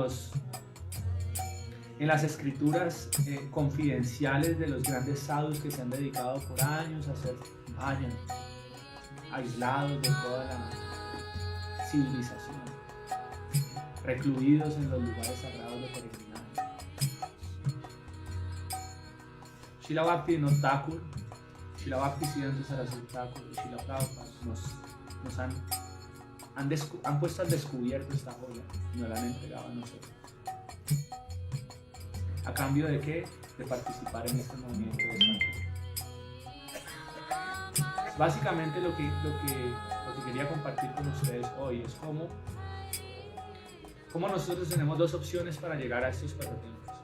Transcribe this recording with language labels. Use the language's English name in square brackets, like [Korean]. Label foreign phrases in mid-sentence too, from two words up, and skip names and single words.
[Spanish] en las escrituras confidenciales de los grandes sadhus que se han dedicado por años a hacer bhajan, aislados de toda la civilización, recluidos en los lugares sagrados de peregrinaje. Srila Bhaktivinoda Thakur, Srila Bhaktisiddhanta Saraswati Thakur y Srila Prabhupada nos han puesto al descubierto esta joya y nos la han entregado a nosotros. ¿A cambio de qué? De participar en este movimiento de santidad. Básicamente lo que quería compartir con ustedes hoy es cómo nosotros tenemos dos opciones para llegar a estos pasatiempos.